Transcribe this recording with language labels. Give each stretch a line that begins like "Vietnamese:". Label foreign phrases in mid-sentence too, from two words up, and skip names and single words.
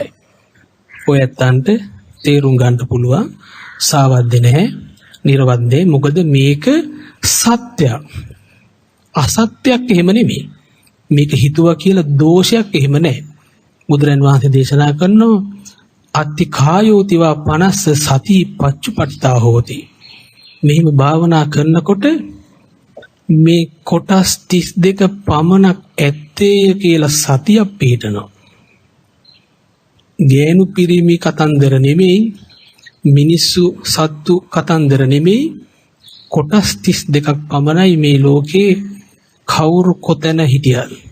Sinhala: ඔය ඇත්තන්ට තේරුම් ගන්න පුළුවන් සාවද්දේ නැහැ, නිර්වද්දේ. මොකද මේක සත්‍යයක්. අසත්‍යයක් එහෙම නෙමෙයි. මේක හිතුවා කියලා දෝෂයක් එහෙම නැහැ. බුදුරන් වහන්සේ දේශනා කරනවා
Pali: අත්ති කායෝතිවා 50 සති පච්චුපට්ඨා හෝති.
Sinhala: මෙහිම භාවනා කරනකොට මේ කොටස් 32 පමණක් ඇත්තේය කියලා සතියක් පිටනවා. ගෑනු පිරිමි කතන්දර නෙමෙයි, මිනිස්සු සත්තු කතන්දර නෙමෙයි, කොටස් 32ක් පමණයි මේ ලෝකේ කවුරු කොතැන හිටියත්.